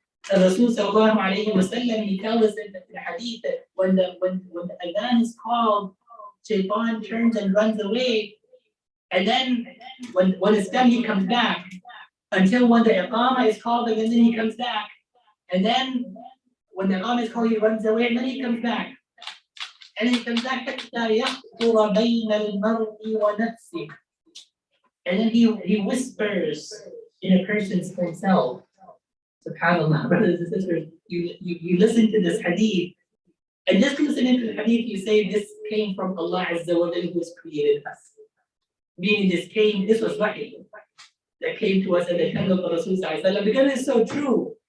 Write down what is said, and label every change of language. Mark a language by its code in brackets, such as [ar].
[en] The Rasul sallallahu alayhi wa sallam, he tells us in the hadith that when the adhan is called, Shaitan turns and runs away. And then when it's done, he comes back. Until when the iqamah is called, and then he comes back. And then when the iqamah is called, he runs away, and then he comes back. And he comes back [ar] حتى يخطر بين المرء ونفسه. [en] And then he whispers in a person's own self. SubhanAllah, brothers and sisters, you listen to this hadith, and just listening to the hadith, you say this came from Allah Azza wa Jalla, who has created us. Meaning this was wahi that came to us in the tongue of the Rasul sallallahu alaihi wasallam, because it's so true.